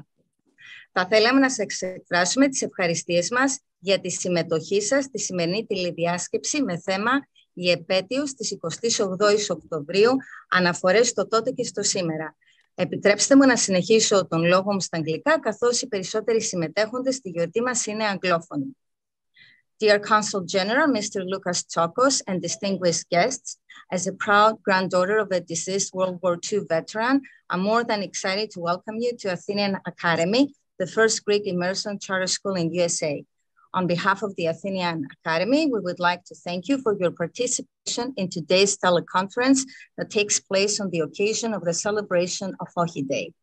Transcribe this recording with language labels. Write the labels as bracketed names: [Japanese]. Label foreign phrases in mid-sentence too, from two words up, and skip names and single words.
[Greek] Θα θέλαμε να σας εκφράσουμε τις ευχαριστίες μας για τη συμμετοχή σας στη σημερινή τηλεδιάσκεψη με θέμα η επέτειος της 28ης Οκτωβρίου, αναφορές στο τότε και στο σήμερα. Επιτρέψτε μου να συνεχίσω τον λόγο μου στα αγγλικά, καθώς οι περισσότεροι συμμετέχοντες στη γιορτή μας είναι αγγλόφωνοι. [English] Dear Consul General, Mr. Lucas Tsokos, and distinguished guests, as a proud granddaughter of a deceased World War II veteran, I'm more than excited to welcome you to Athenian Academy, the first Greek immersion charter school in USA. On behalf of the Athenian Academy, we would like to thank you for your participation in today's teleconference that takes place on the occasion of the celebration of OXI Day.